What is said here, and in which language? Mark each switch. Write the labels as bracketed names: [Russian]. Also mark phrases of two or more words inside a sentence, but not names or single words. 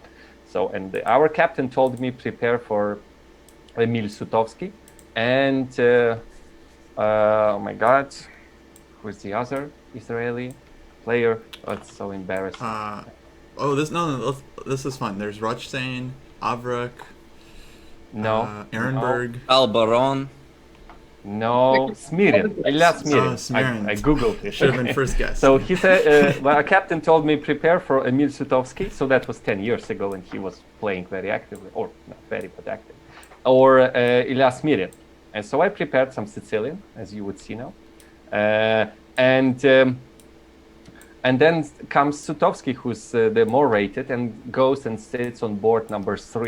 [English] So, and our captain told me prepare for Emil Sutovsky and oh my God, who's the other Israeli player? Oh, it's so embarrassing. This is fun. There's Rothstein, Avrak, No. Ehrenberg. Albaron. No, Smirin, Ilya Smirin. Smirin. I googled it. Should have been first guess. So he said, well, a captain told me prepare for Emil Sutovsky. So that was 10 years ago, and he was playing very actively, or not very, but active. Or Ilya Smirin. And so I prepared some Sicilian, as you would see now. And then comes Sutovsky, who's the more rated, and goes and sits on board number 3.